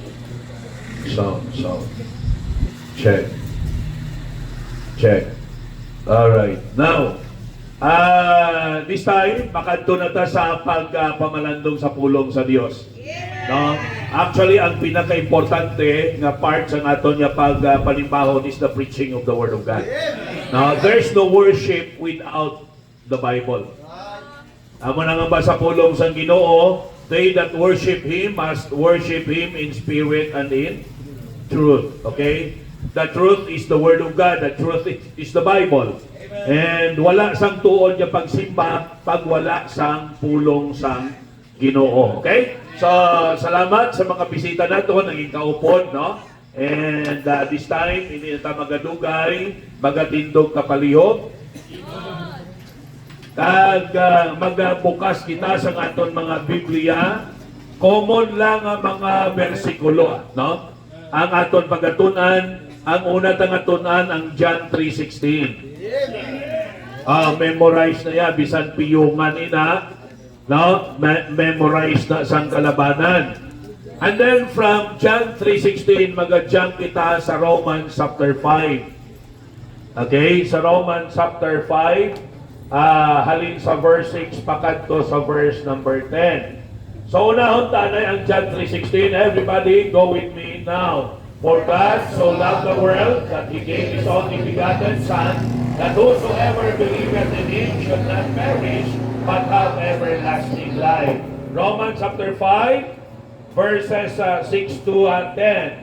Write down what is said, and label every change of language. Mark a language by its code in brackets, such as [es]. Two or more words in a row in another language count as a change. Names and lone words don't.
[en] Sound. Check. Alright. Now, this time, [hil] makadto na ta sa pagpamalandong sa pulong sa Dios. No? Actually, ang pinaka-importante nga part sa aton nga pagpanimbahon [en] is the preaching of the Word of God. Now, there's no worship without the Bible. [hil] Amo na nga ba sa pulong sa Ginoo, [en] they that worship Him must worship Him in spirit and in truth. Okay? The truth is the Word of God. The truth is the Bible. [hil] And wala sang tuon nga pagsimba pag wala sang pulong sang Ginoo. [en] Okay? [hil] So, salamat sa mga bisita nato, naging kaupod, no? [en] And this time, [hil] hindi na magadugay, magatindog kapalihog. Kag magbukas kita sa aton mga Biblia, common lang ang mga bersikulo, no? Ang aton pagatunan, ang una tangatunan ang John 3:16. Memorize na ya, bisan piyungan ina, no? Memorize na sang kalabanan. [en] And then from [hil] John 3:16, mag-jump kita sa Romans chapter 5. Okay, sa Romans chapter 5, halin sa verse 6, pakadto sa [en] verse number [hil] 10. So unahon tanay ang John 3:16. [en] Everybody go with me now. For God so loved the world that He gave His only begotten Son, that whosoever believeth in Him should not perish, but have everlasting life. Romans chapter 5, verses 6 to 10.